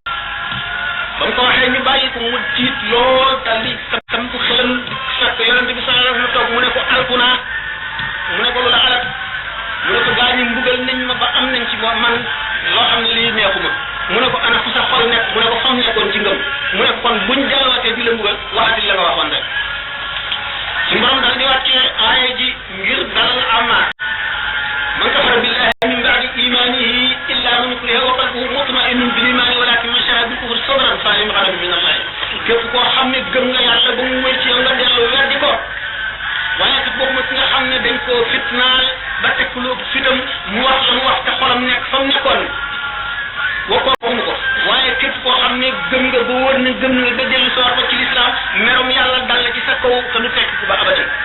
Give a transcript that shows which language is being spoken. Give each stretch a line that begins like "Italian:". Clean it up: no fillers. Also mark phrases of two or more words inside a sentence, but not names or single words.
Wolof: ba mu ko waxee ñu bàyyi ko mu tiit lool dal di tam ko xelam fekk yonent bi
Arabic: صلى الله عليه وسلم
Wolof: toog mu ne ko alkuna mu ne ko lu la alak mu ne ko gaa ñi mbugal nañ ma ba am nañ ci man loo xam ne lii neexuma mu ne ko ana fu sa xol nekk mu ne ko fam nekkoon ci ngëm mu ne ko kon buñ delluwaatee di la mbugal waxati la nga waxoon rek ci borom daal di wàccee aaya ji ngir dalal Ammar
Arabic: من كفر بالله من بعد إيمانه إلا من أكره وقلبه مطمئن بالإيمان ولكن من شرح بالكفر صدرا فعليهم غضب من الله
Wolof: képp koo xam ne gëm nga yàlla ba mu wér ci yow nga dellu weddi ko waaye kat boobu ma ki nga xam ne dañ koo fitnaal ba tekkuloo fitam mu wax la mu wax te xolam nekk fa mu nekkoon waxuñu ko waaye képp koo xam ne gëm nga ba wóor na gëm nga ba dellu soor ba ci lislaam merum yàlla dal la ci sa kaw te du fekk ku ba abadan